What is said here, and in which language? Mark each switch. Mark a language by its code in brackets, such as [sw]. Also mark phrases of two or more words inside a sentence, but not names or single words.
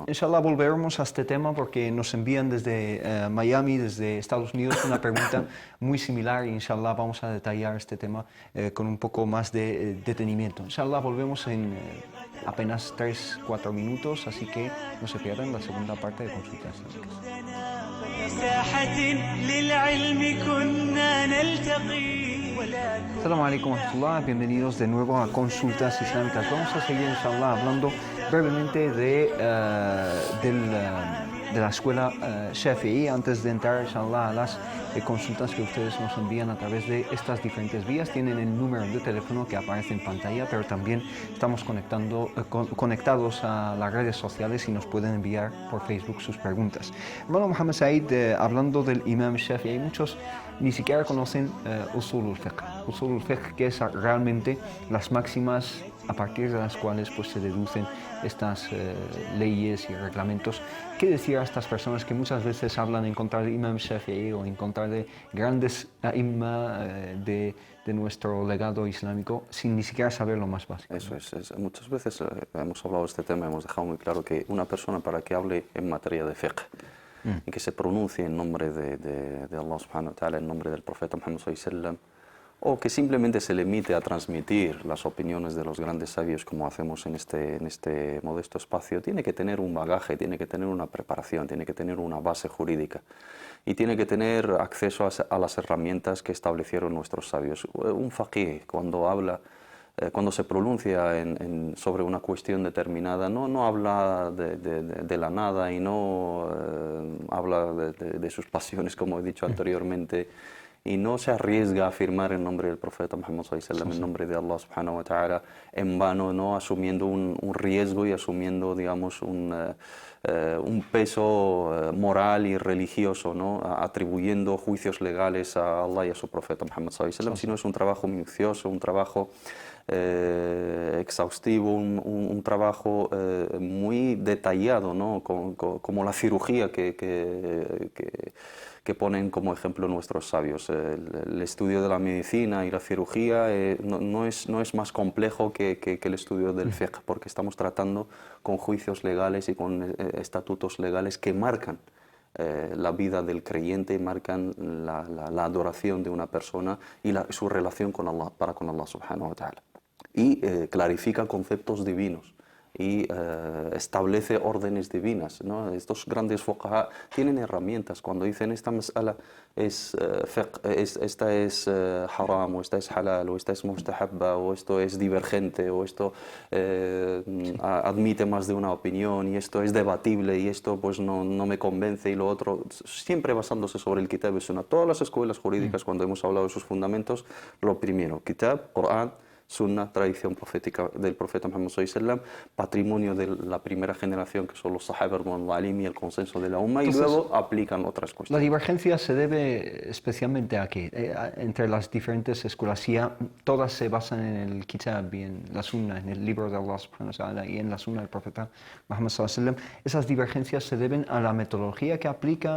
[es] Inshallah volveremos a este tema porque nos envían desde Miami, desde Estados Unidos, una pregunta muy similar, y inshallah vamos a detallar este tema con un poco más de detenimiento. Inshallah volvemos en apenas 3-4 minutos, así que no se pierdan la segunda parte de Consultas Islámicas. [ar] السلام عليكم ورحمة الله, [es] bienvenidos de nuevo a Consultas Islámicas. Vamos a seguir, inshallah, hablando brevemente de la escuela Shafi'i, antes de entrar, inshallah, a las consultas que ustedes nos envían a través de estas diferentes vías. Tienen el número de teléfono que aparece en pantalla, pero también estamos conectados a las redes sociales y nos pueden enviar por Facebook sus preguntas. Hermano Mohammed Said, hablando del Imam Shafi'i, muchos ni siquiera conocen Usul al-Fiqh. Usul al-Fiqh, que es realmente las máximas a partir de las cuales pues, se deducen estas leyes y reglamentos. ¿Qué decir a estas personas que muchas veces hablan en contra de Imam Shafi'i o en contra de grandes imam de nuestro legado islámico sin ni siquiera saber lo más básico? Eso es. Muchas veces hemos hablado de este tema, hemos dejado muy claro que una persona, para que hable en materia de fiqh y que se pronuncie en nombre de Allah [ar] سبحانه وتعالى, [es] en nombre del profeta Muhammad [ar] صلى الله عليه وسلم, [es] o que simplemente se limite a transmitir las opiniones de los grandes sabios, como hacemos en este modesto espacio, tiene que tener un bagaje, tiene que tener una preparación, tiene que tener una base jurídica y tiene que tener acceso a las herramientas que establecieron nuestros sabios. Un faqih, cuando se pronuncia sobre una cuestión determinada, no habla de la nada y no habla de sus pasiones, como he dicho anteriormente, y no se arriesga a afirmar en nombre del profeta Muhammad [ar] صلى الله عليه وسلم, [es] en nombre de Allah [ar] سبحانه وتعالى, [es] en vano, no asumiendo un riesgo y asumiendo, digamos, un peso moral y religioso, ¿no? Atribuyendo juicios legales a Allah y a su profeta Muhammad [ar] صلى الله عليه وسلم, [es] sino es un trabajo minucioso, un trabajo exhaustivo, un trabajo muy detallado, ¿no? Como la cirugía que ponen como ejemplo nuestros sabios. El estudio de la medicina y la cirugía no es más complejo que el estudio del fiqh, porque estamos tratando con juicios legales y con estatutos legales que marcan la vida del creyente, marcan la adoración de una persona y su relación con Allah, con Allah [ar] سبحانه وتعالى. [es] Y clarifica conceptos divinos y establece órdenes divinas, ¿no? Estos grandes fuqaha tienen herramientas. Cuando dicen esta mas'ala esta es haram, o esta es halal, o esta es mustahabba, o esto es divergente, o esto admite más de una opinión, y esto es debatible, y esto pues no me convence, y lo otro, siempre basándose sobre el Kitab y Sunnah. Todas las escuelas jurídicas, cuando hemos hablado de sus fundamentos, lo primero, Kitab, Corán, Sunna, tradición profética del profeta Muhammad [ar] صلى الله عليه وسلم, [es] patrimonio de la primera generación, que son los sahaba, al-alim y el consenso de la umma. Entonces, y luego aplican otras cuestiones. La divergencia se debe especialmente a que entre las diferentes escuelas, si todas se basan en el Kitab y en la Sunna, en el libro de Allah [ar] سبحانه وتعالى [es] y en la Sunna del profeta Muhammad [ar] صلى الله عليه وسلم, [es] esas divergencias se deben a la metodología que aplican.